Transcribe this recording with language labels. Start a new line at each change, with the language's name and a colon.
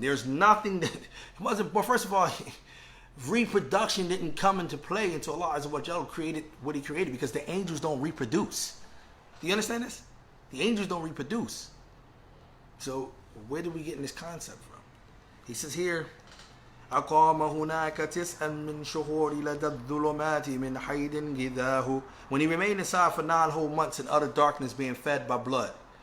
English: There's nothing that, he wasn't born. First of all, reproduction didn't come into play until Allah Azza wa Jalla created what he created, because the angels don't reproduce. Do you understand this? The angels don't reproduce. So where do we get this concept from? He says here,
Arabic: أقام هناك تسعا من شهور لدى الظلمات من حيد غذاه.
English: When he remained inside for 9 whole months in utter darkness, being fed by blood.